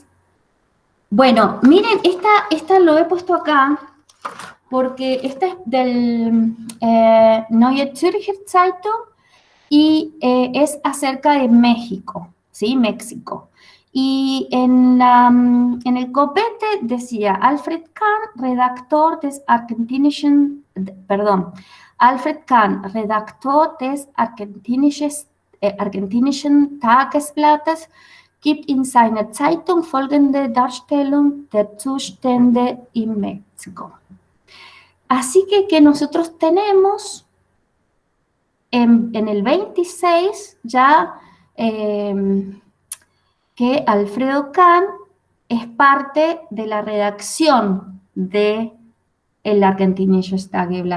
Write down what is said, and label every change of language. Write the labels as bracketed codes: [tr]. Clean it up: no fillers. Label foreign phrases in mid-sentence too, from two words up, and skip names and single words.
[es] Bueno, miren, esta lo he puesto acá, porque esta es del Neue Zürcher Zeitung y es acerca de México, ¿sí? México. Y en el copete decía [de] Alfred Kahn, redactor des argentinischen Tagesblattes, gibt in seiner Zeitung folgende Darstellung der Zustände in México. [es] Así que nosotros tenemos en el 26 ya que Alfredo Kahn es parte de la redacción de el Argentinisches Tageblatt.